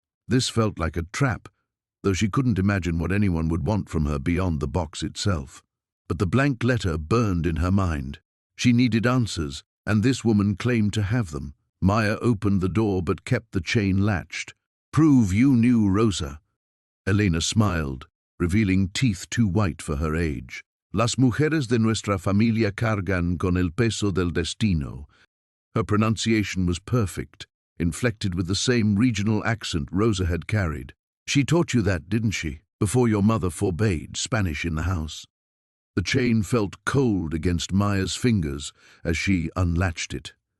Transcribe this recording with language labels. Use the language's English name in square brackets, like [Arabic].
[English] This felt like a trap, though she couldn't imagine what anyone would want from her beyond the box itself. But the blank letter burned in her mind. She needed answers, and this woman claimed to have them. Maya opened the door but kept the chain latched. "Prove you knew Rosa." Elena smiled, revealing teeth too white for her age. [Spanish] "Las mujeres de nuestra familia cargan con el peso del destino." [English] Her pronunciation was perfect, inflected with the same regional accent Rosa had carried. "She taught you that, didn't she, before your mother forbade Spanish in the house?" The chain felt cold against Maya's fingers as she unlatched it.